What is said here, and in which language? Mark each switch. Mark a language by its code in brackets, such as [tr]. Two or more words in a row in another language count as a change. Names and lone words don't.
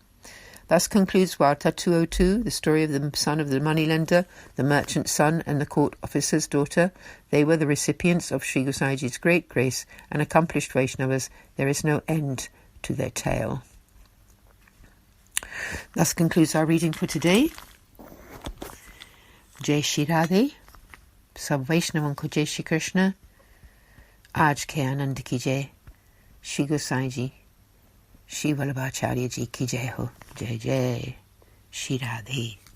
[en] Thus concludes Varta 202, the story of the son of the moneylender, the merchant's son, and the court officer's daughter. They were the recipients of Sri Gosaiji's great grace, and accomplished Vaishnavas. There is no end to their tale. Thus concludes our reading for today. [hi] जय श्री राधे, सब वैष्णवन को जय श्री कृष्ण, आज के आनंद की जय, श्री गोसाईंजी, श्री वल्लभाचार्य जी की जय हो, जय जय श्री राधे.